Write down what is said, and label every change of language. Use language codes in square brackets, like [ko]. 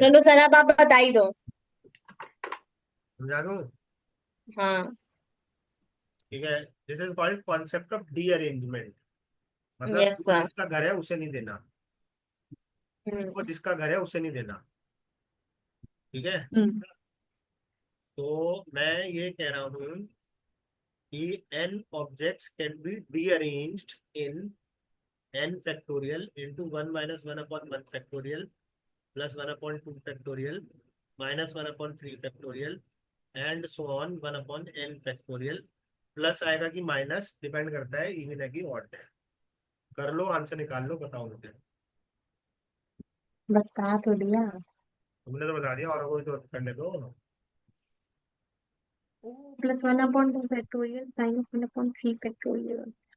[hi] चलो सर, अब आप बता ही दो। समझा दूं? हाँ। ठीक है। [en] This is called concept of derangement. [hi] मतलब [en] yes [hi] वो सर। जिसका घर है उसे नहीं देना, वो हम्म। जिसका घर है उसे नहीं देना। ठीक है। हम्म। तो मैं ये कह रहा हूँ कि [en] n objects can be rearranged in n factorial into 1 minus 1 upon 1 factorial plus 1 upon 2 factorial minus 1 upon 3 factorial and so on 1 upon n factorial। [hi] Plus आएगा कि माइनस, डिपेंड करता है इवन है कि ऑड है। कर लो, आंसर निकाल लो, बताओ मुझे। बता तो दिया। तुमने तो बता दिया, और कोई तो करने दो। [en] +1/2 factorial -1/3 factorial.